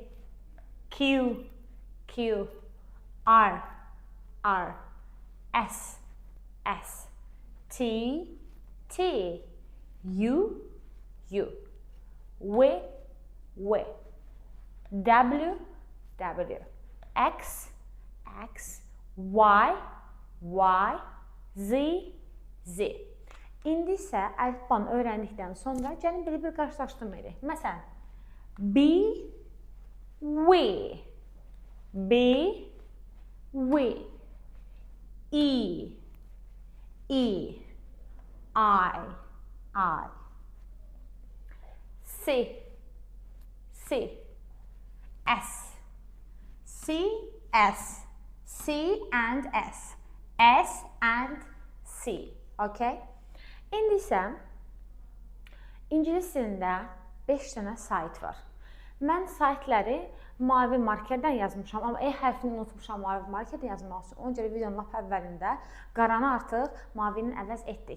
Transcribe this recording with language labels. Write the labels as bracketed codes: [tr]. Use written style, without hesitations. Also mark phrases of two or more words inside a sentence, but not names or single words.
[en] Q, Q, R, R, S, S, T, T, U, U, W, W, W, W, X, X, Y, Y, Z, Z. [az] İndi isə əlifbanı öyrəndikdən sonra gəlin belə bir qarşılaşdırma edək. Məsələn, [en] B, W, B, W, E, E, I, C, C, S, C, S, C and S, S and C, okay? [az] İndi isə ingilis dilində 5 dənə sayt var. Mən saytları mavi markerdən yazmışam, amma E hərfini unutmuşam mavi markerdən yazmaq üçün. Ona görə videonun lap əvvəlində qaranı artıq mavinin əvəz etdik.